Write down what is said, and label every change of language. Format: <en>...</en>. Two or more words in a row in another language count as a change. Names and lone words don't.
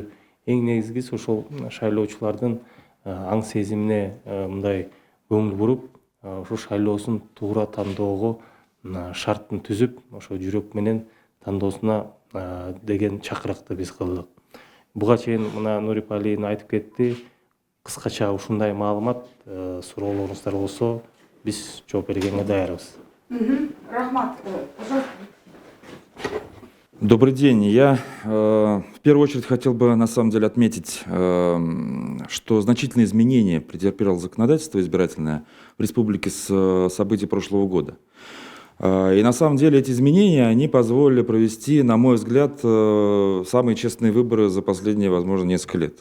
<ky>Эң негизгиси ошол шайлоочулардын аң сезимине мындай көңүл буруп, ошо шайлоосун туура тандоого шарттын түзүп, ошо жүрөк менен тандоосуна деген чакырыкты биз кылдык. Буга чейин мына Нурип Алиевна айтып кетти. Кыскача ушундай маалымат, суроолоруңуздар болсо, биз жооп бергенге даярбыз. Рахмат,</ky> <ru>пожалуйста. Добрый день. Я в первую очередь хотел бы на самом деле отметить, что значительные изменения претерпело законодательство избирательное в республике с событий прошлого года. И на самом деле эти изменения, они позволили провести, на мой взгляд, самые честные выборы за последние, возможно, несколько лет.</ru>